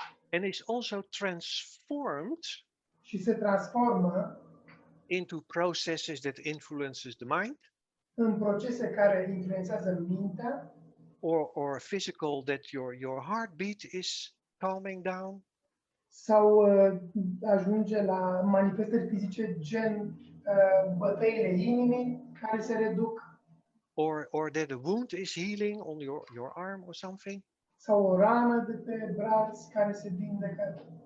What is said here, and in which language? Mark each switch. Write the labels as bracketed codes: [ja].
[en] And is also transformed [ro] și se transformă [en] into processes that influences the mind. [ro] În procese care influențează mintea. [en] Or physical, that your heartbeat is calming down. [ro] Sau ajunge la manifestări fizice gen bătăile inimii care se reduc. [en] Or that the wound is healing on your arm or something. [ro] Sau o rană de pe braț care se vindecă.